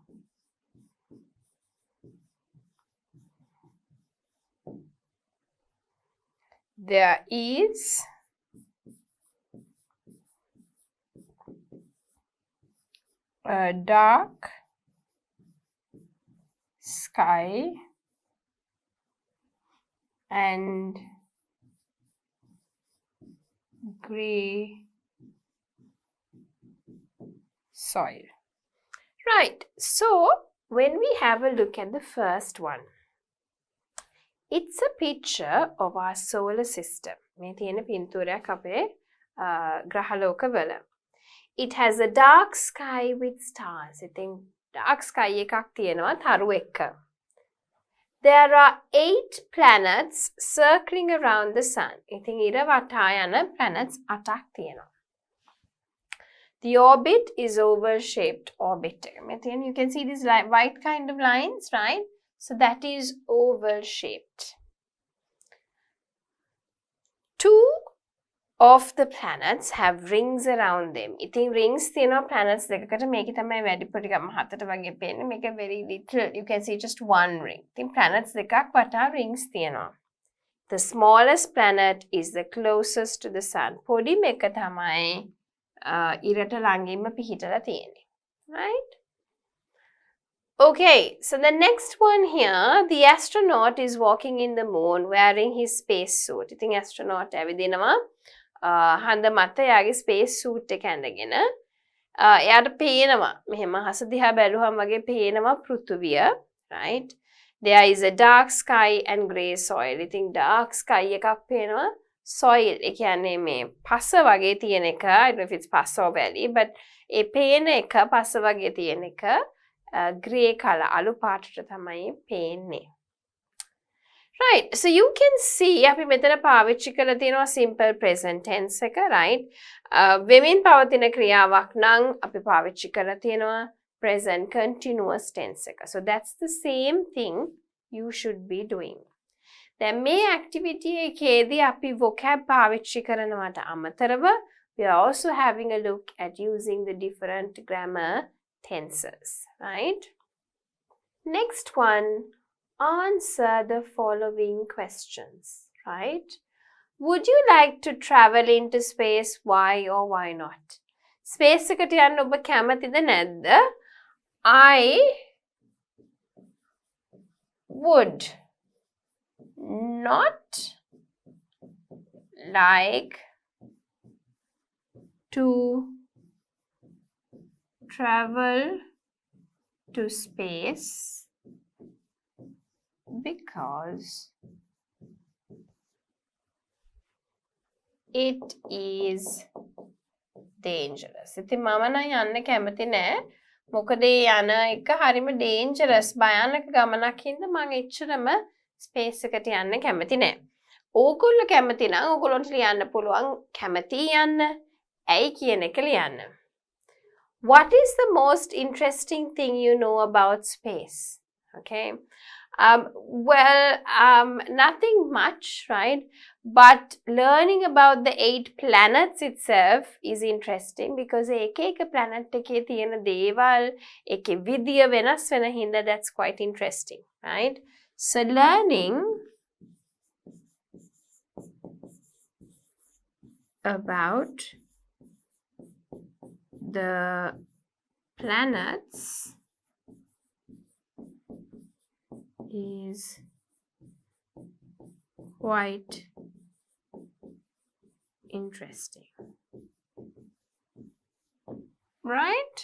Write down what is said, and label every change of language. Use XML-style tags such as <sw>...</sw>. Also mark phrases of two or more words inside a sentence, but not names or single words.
<en>There is a dark sky and grey soil. Right, so when we have a look at the first one, it's a picture of our solar system.</en> <si>මේ තියෙන පින්තූරයක් අපේ ග්‍රහලෝකවල.</si> <en>It has a dark sky with stars.</en> <si>ඉතින්</si> <en>dark sky</en> <si>එකක් තියෙනවා තරු එක්ක.</si> <en>There are 8 planets circling around the sun.</en> <si>ඉතින් ඉර වටා යන planets 8ක් තියෙනවා.</si> <en>The orbit is oval-shaped orbit. You can see these white kind of lines, right? So that is oval-shaped. 2 of the planets have rings around them.</en> <si>ඉතින් rings තියෙනවා planets දෙකකට. මේකේ තමයි වැඩිපුර ටිකක් මහතට වගේ පේන්නේ.</si> <en>මේක very little. You can see just one ring.</en> <si>ඉතින් planets දෙකක් වටා rings තියෙනවා.</si> <en>The smallest planet is the closest to the sun.</en> <si>පොඩිම එක තමයි ඉරට ළඟින්ම පිහිටලා තියෙන්නේ.</si> <en>Right? Okay, so the next one here, the astronaut is walking in the moon wearing his space suit.</en> <si>ඉතින් astronaut ඇවිදිනවා හන්ද මත යාගේ</si> <en>space suit</en> <si>එක ඇඳගෙන. එයාට පේනවා මෙහෙම හස දිහා බැලුවම වගේ පේනවා පෘථුවිය,</si> <en>right? There is a dark sky and grey soil.</en> <si>ඉතින්</si> <en>dark sky</en> <si>එකක් පේනවා. Soil ඒ කියන්නේ මේ පස වගේ තියෙන එක.</si> <en>I don't know if it's පස or valley, but</en> <si>ඒ පේන එක පස වගේ තියෙන එක</si> <en>grey color</en> <si>අලු පාටට තමයි පේන්නේ.</si> <en>Right, so you can see</en> <si>අපි මෙතන පාවිච්චි කරලා තියෙනවා</si> <en>simple present tense එක, right?</en> <si>වෙමින් පවතින ක්‍රියාවක් නම් අපි පාවිච්චි කරලා තියෙනවා</si> <en>present continuous tense</en> <si>එක.</si> <en>So that's the same thing you should be doing.</en> <si>දැන් මේ activity එකේදී අපි vocab පාවිච්චි කරනවට අමතරව</si> <en>we are also having a look at using the different grammar tenses, right? Next one, answer the following questions, right? Would you like to travel into space? Why or why not?</en> <si>Space එකට යන්න ඔබ කැමතිද නැද්ද?</si> <en>I would not like to travel to space because it is dangerous.</en> <si>ඉතින් මම නම් යන්න කැමති නෑ. මොකද ඒ යන එක හරිම dangerous භයානක ගමනක් හින්දා මම එච්චරම space එකට යන්න කැමති නෑ. ඕගොල්ලෝ කැමති නම් ඕගොල්ලන්ට ලියන්න පුළුවන් කැමති යන්න. ඇයි කියන එක ලියන්න.</si> <en>What is the most interesting thing you know about space? Okay. Nothing much, right? But learning about the 8 planets itself is interesting because</en> <si>එක planet එකේ තියෙන දේවල් එකේ විදිය වෙනස් වෙන හින්දා</si> <en>that's quite interesting, right? So learning about the planets is quite interesting, right?</en>